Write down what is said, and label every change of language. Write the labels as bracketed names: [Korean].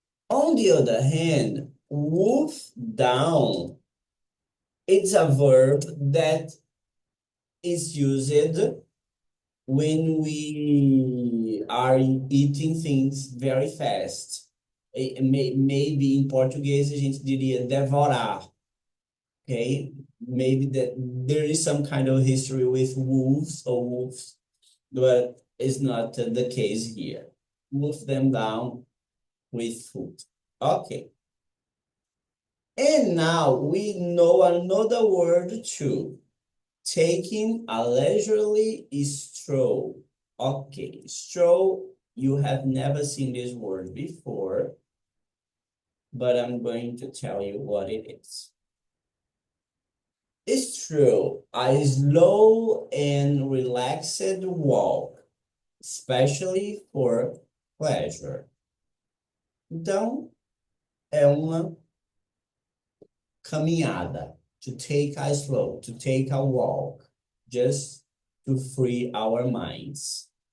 [English] On the other hand, wolf down, it's a verb that is used when we are eating things very fast. Maybe [Portuguese] em português a gente diria devorar. [English] Okay, maybe that there is some kind of history with wolves, but it's not the case here. Wolf them down with food. Okay. And now we know another word too. Taking a leisurely stroll. Okay, stroll, you have never seen this word before, but I'm going to tell you what it is. It's true, a slow and relaxed walk, especially for pleasure. [Portuguese] Então, é uma caminhada, [English] to take a slow, to take a walk, just to free our minds.